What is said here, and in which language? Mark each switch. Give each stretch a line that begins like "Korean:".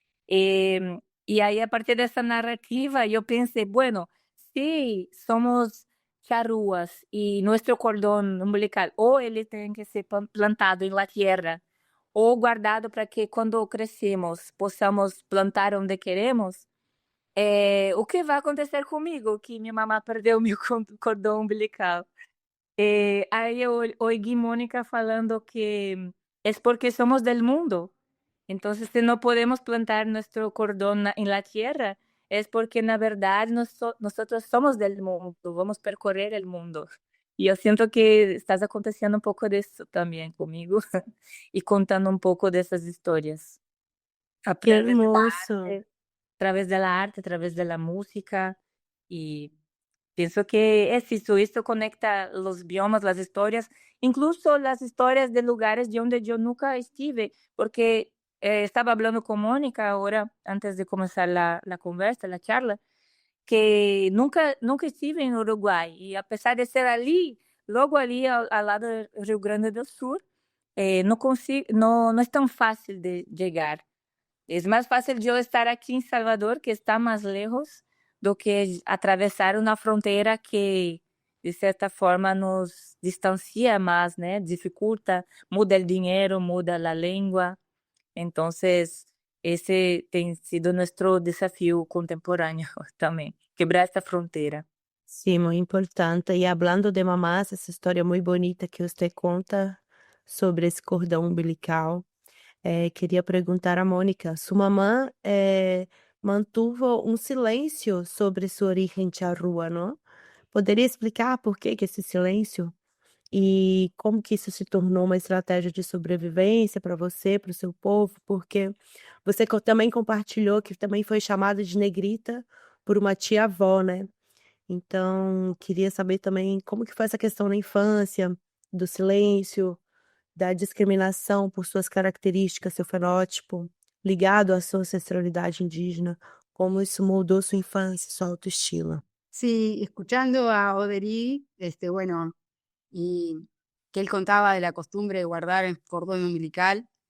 Portuguese: E aí, a partir dessa narrativa, eu pensei, bueno, se somos charruas e nosso cordão umbilical, ou ele tem que ser plantado em
Spanish: la tierra,
Portuguese: ou guardado para que quando crescemos possamos plantar onde queremos, o que vai acontecer comigo? Que minha mamá perdeu meu cordão umbilical. Aí eu ouvi Mônica falando que é porque somos
Spanish: del mundo. Entonces, si no podemos plantar nuestro cordón en la tierra, es porque
Portuguese: na verdade
Spanish: nosotros somos del mundo, vamos percorrer el mundo. Y yo siento que estás aconteciendo un poco de eso también conmigo y contando un poco de esas historias. A Que través de la hermoso. arte, a través de la arte, a través de la música. Y pienso que es eso conecta los biomas, las historias, incluso las historias de lugares de donde yo nunca estuve, porque estaba hablando con Mónica ahora, antes de comenzar la conversa, la charla, que nunca estuve en Uruguay, y a pesar de ser allí, luego allí al lado del Río Grande do Sur, no es tan fácil de llegar. Es más fácil yo estar aquí en Salvador, que está más lejos,
Portuguese: do que atravessar uma fronteira que, de certa forma, nos distancia mais, né? Dificulta, muda o dinheiro, muda a língua. Então, esse tem sido nosso desafio contemporâneo também, quebrar essa fronteira.
Spanish: Sí, muy importante. Y hablando de mamás, esa historia muy bonita que usted
Portuguese: conta sobre esse cordão umbilical, queria perguntar a Mônica, sua mamã, mantuvo um silêncio sobre sua origem charrúa, não? Poderia explicar por que que esse silêncio? E como que isso se tornou uma estratégia de sobrevivência para você, para o seu povo? Porque você também compartilhou que também foi chamada de negrita por uma tia-avó, né? Então, queria saber também como que foi essa questão na infância, do silêncio, da discriminação por suas características, seu fenótipo, ligado à sua ancestralidade indígena, como isso moldou sua infância, sua autoestima.
Spanish: Sí, escuchando a Oderí, bueno, y que él contaba de la costumbre de guardar el cordón umbilical.